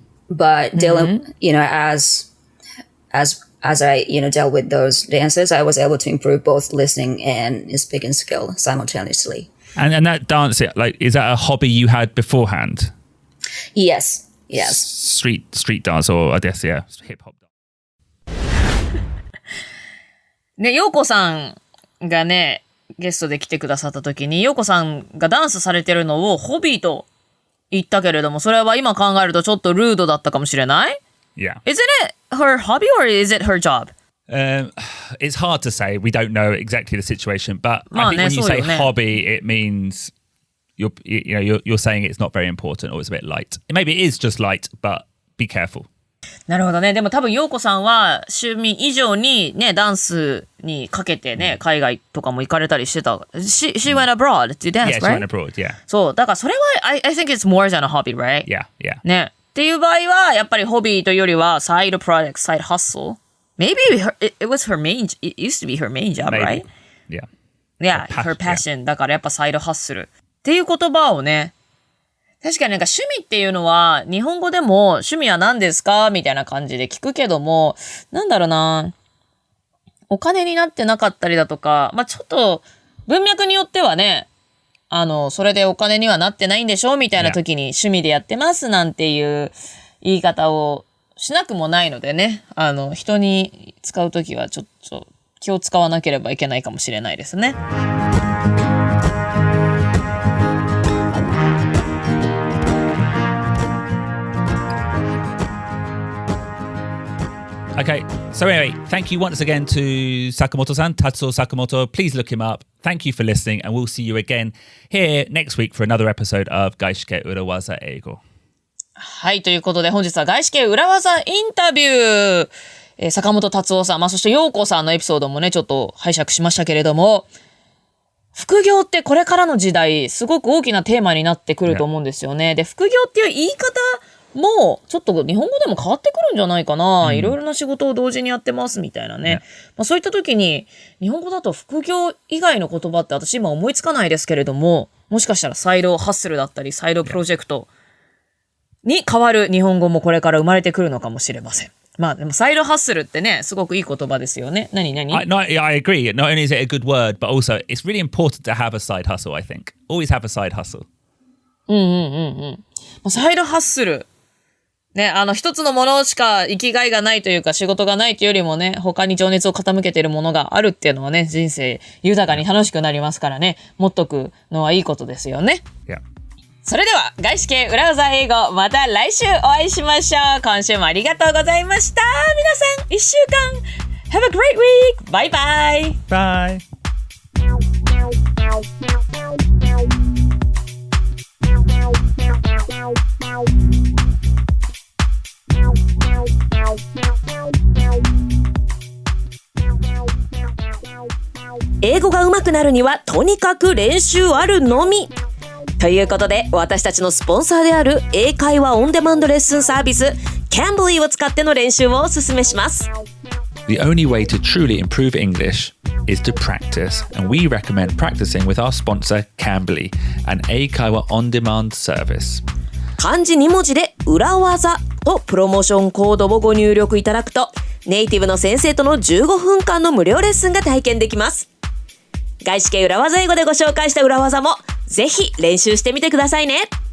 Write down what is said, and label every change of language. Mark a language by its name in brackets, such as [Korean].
[English] But dealing, as I, dealt with those dances, I was able to improve both listening and speaking skill simultaneously. And that dance, like, is that a hobby you had beforehand? Yes. Street dance, or I guess, yeah, hip hop dance. [Japanese] ね、ヨーコさんがね、ゲストで来てくださった時に、ヨーコさんがダンスされてるのをホビーと言ったけれども、それは今考えるとちょっとルードだったかもしれない？ [English] Yeah. Isn't it her hobby or is it her job? It's hard to say. We don't know exactly the situation, but I think when you say hobby, it means you're saying it's not very important or it's a bit light. Maybe it is just light, but be careful. [Japanese] なるほどね。でも多分、ヨーコさんは趣味以上にね、ダンスにかけてね、海外とかも行かれたりしてた。 [English] She went abroad to dance, Yeah, she right? went abroad, yeah. [Japanese] そう。だからそれは、 [English] I think it's more than a hobby, right? Yeah. [Japanese] ね。っていう場合は、やっぱりホビーというよりは、サイドプロジェクト、サイドハッスル。 [English] Maybe it was her main, it used to be her main job, right? Yeah. Yeah, her passion. [Japanese] だからやっぱサイドハッスル。っていう言葉をね、確かになんか趣味っていうのは、日本語でも趣味は何ですかみたいな感じで聞くけども、なんだろうな、お金になってなかったりだとか、まあ、ちょっと文脈によってはね、それでお金にはなってないんでしょみたいな時に趣味でやってますなんていう言い方をしなくもないのでね、人に使う時はちょっと気を使わなければいけないかもしれないですね。 [English] Okay, so anyway, thank you once again to Sakamoto-san, Tatsuo Sakamoto. Please look him up. Thank you for listening, and we'll see you again here next week for another episode of 外資系裏技英語。 [Japanese] はい、ということで本日は外資系裏技インタビュー、坂本達夫さん、そして陽子さんのエピソードもね、ちょっと拝借しましたけれども、副業ってこれからの時代、すごく大きなテーマになってくると思うんですよね。で、副業っていう言い方もちょっと日本語でも変わってくるんじゃないかな、いろいろな仕事を同時にやってますみたいなね、そういった時に日本語だと副業以外の言葉って私今思いつかないですけれども、もしかしたらサイドハッスルだったりサイドプロジェクトに変わる日本語もこれから生まれてくるのかもしれません。まあでもサイドハッスルってね、すごくいい言葉ですよね。何 [English] I agree. Not only is it a good word, but also it's really important to have a side hustle, I think. Always have a side hustle. [Japanese] サイドハッスルね、一つのものしか生きがいがないというか仕事がないというよりもね、他に情熱を傾けているものがあるっていうのはね、人生豊かに楽しくなりますからね、持っとくのはいいことですよね。 [English] Yeah. [Japanese] それでは、外資系裏技英語、また来週お会いしましょう。今週もありがとうございました。皆さん、一週間、 [English] Have a great week! [Japanese] バイバイ [English] Bye! [Japanese] 英語が上手くなるにはとにかく練習あるのみ。ということで、私たちのスポンサーである英会話オンデマンドレッスンサービス Cambly を使っての練習をお勧めします。 [English] The only way to truly improve English is to practice, and we recommend practicing with our sponsor Cambly, an 英会話 on-demand service. [Japanese] 漢字2文字で裏技とプロモーションコードをご入力いただくと、ネイティブの先生との15分間の無料レッスンが体験できます。外資系裏技英語でご紹介した裏技もぜひ練習してみてくださいね。